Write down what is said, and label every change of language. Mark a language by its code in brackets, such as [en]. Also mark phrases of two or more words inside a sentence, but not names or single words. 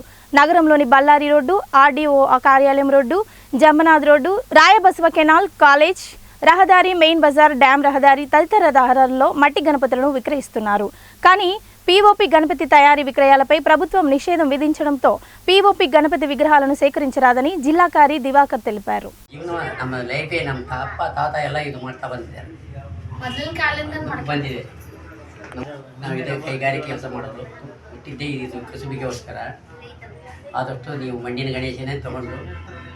[te] నగరంలోని బళ్ళారి రోడ్డు, ఆర్డీఓ కార్యాలయం రోడ్డు, జంబనాథ్ రోడ్డు, రాయబసవ కెనాల్, కాలేజ్ రహదారి, మెయిన్ బజార్, డ్యాం రహదారి తదితర రహదారుల్లో మట్టి గణపతులను విక్రయిస్తున్నారు. కానీ పీఓపీ గణపతి తయారీ విక్రయాలపై ప్రభుత్వం నిషేధం విధించడంతో పీఓపీ గణపతి విగ్రహాలను సేకరించరాదని జిల్లాకారి దివాకర్ తెలిపారు. [kn] ಕೈಗಾರಿಕೆ ಕೆಲಸ ಮಾಡೋದು ಹುಟ್ಟಿದ್ದೇ ಇದು ಕಸುಬಿಗೋಸ್ಕರ. ಆದಷ್ಟು ನೀವು ಮಣ್ಣಿನ ಗಣೇಶನೇ ತೊಗೊಂಡು